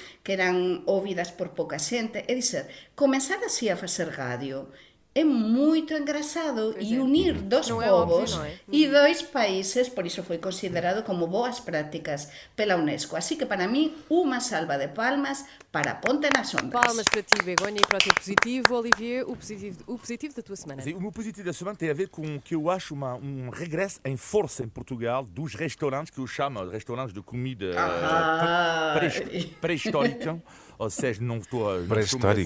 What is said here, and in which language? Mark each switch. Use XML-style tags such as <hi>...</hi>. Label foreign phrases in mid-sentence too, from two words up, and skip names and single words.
<gl>Que eran ouvidas por pouca xente. É dizer, comezar así a facer radio é moito engraçado e unir dos povos e dois países, por iso foi considerado como boas prácticas pela Unesco. Así que para mí, unha salva de palmas para Ponte nas Ondas.</gl> <pt>Palmas para ti, Begonha, e para o teu positivo. Olivier, o positivo da tua semana. Sim, o meu positivo da semana tem a ver com o que eu acho um regresso em força em Portugal dos restaurantes que eu chamo de restaurantes de comida pré-histórica. Ou seja, não estou a...</pt>